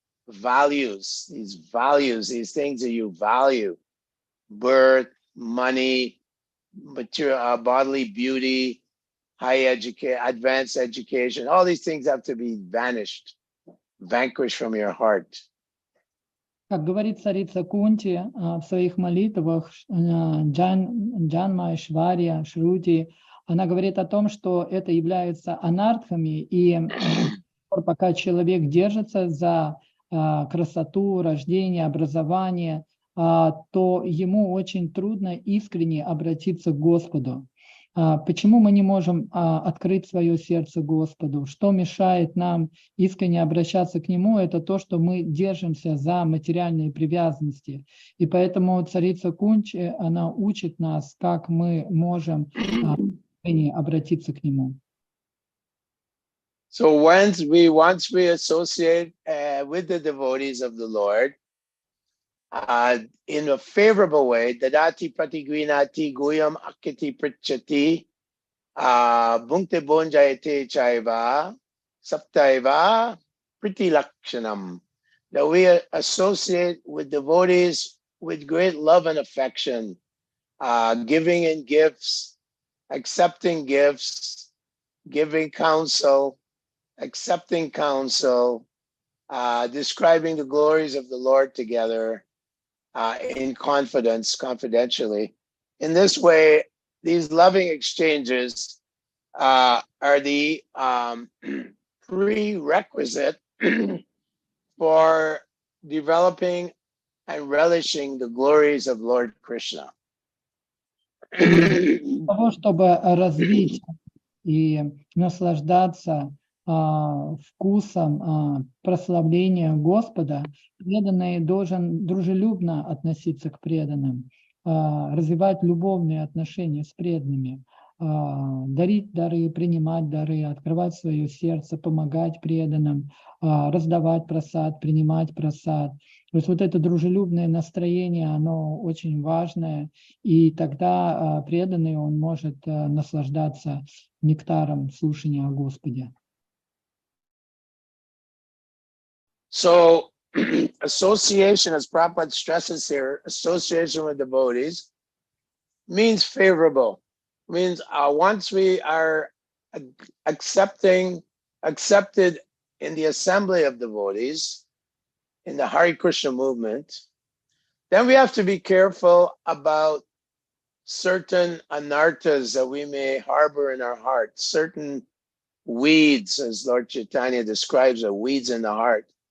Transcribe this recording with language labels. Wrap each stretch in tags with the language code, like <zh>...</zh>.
<en>values, these things that you value: birth, money, material, bodily beauty, advanced education. All these things have to be vanquished from your heart.</en> <ru>Как говорит царица Кунти в своих молитвах, Джанма, Шварья, Шрути, она говорит о том, что это являются анартхами, и пока человек держится за красоту, рождение, образование, то ему очень трудно искренне обратиться к Господу. Почему мы не можем открыть свое сердце Господу? Что мешает нам искренне обращаться к Нему? Это то, что мы держимся за материальные привязанности. И поэтому царица Кунчи, она учит нас, как мы можем искренне обратиться к Нему.</ru> <en>So once we associate with the devotees of the Lord, in a favorable way,</en> <sa>dadati pratigvinati guyam akiti prichati bhunkte bonjayate chaiva saptaiva pritilakshanam,</sa> <en>that we associate with devotees with great love and affection, giving in gifts, accepting gifts, giving counsel, accepting counsel, describing the glories of the Lord together, in confidence, confidentially. In this way, these loving exchanges are the prerequisite for developing and relishing the glories of Lord Krishna.</en> <ru>Для того, чтобы развить и наслаждаться вкусом прославления Господа, преданный должен дружелюбно относиться к преданным, развивать любовные отношения с преданными, дарить дары, принимать дары, открывать свое сердце, помогать преданным, раздавать прасад, принимать прасад. То есть вот это дружелюбное настроение, оно очень важное, и тогда преданный, он может наслаждаться нектаром слушания о Господе.</ru> <en>So association, as Prabhupada stresses here, association with devotees means favorable. Means once we are accepted in the assembly of devotees, in the Hare Krishna movement, then we have to be careful about certain anarthas that we may harbor in our heart, certain weeds, as Lord Chaitanya describes, the weeds in the heart.</en>